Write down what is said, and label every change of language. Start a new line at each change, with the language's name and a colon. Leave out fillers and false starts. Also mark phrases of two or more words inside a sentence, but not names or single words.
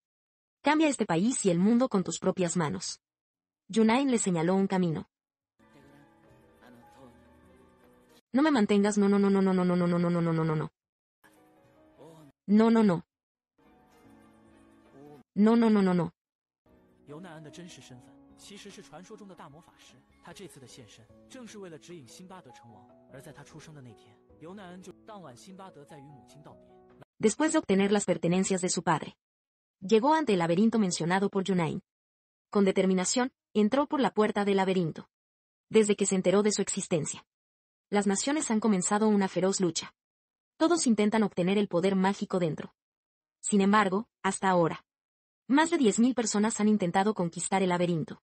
Spanish: Cambia este país y el mundo con tus propias manos. Junain le señaló un camino. No me mantengas, no. No. No.
Chinese: 尤奈恩的真实身份其实是传说中的大魔法师，他这次的现身正是为了指引辛巴德成王。而在他出生的那天，尤奈恩就当晚，辛巴德在与母亲道别。
Spanish: Después de obtener las pertenencias de su padre, llegó ante el laberinto mencionado por Junain. Con determinación, entró por la puerta del laberinto. Desde que se enteró de su existencia, las naciones han comenzado una feroz lucha. Todos intentan obtener el poder mágico dentro. Sin embargo, hasta ahora, más de 10.000 personas han intentado conquistar el laberinto.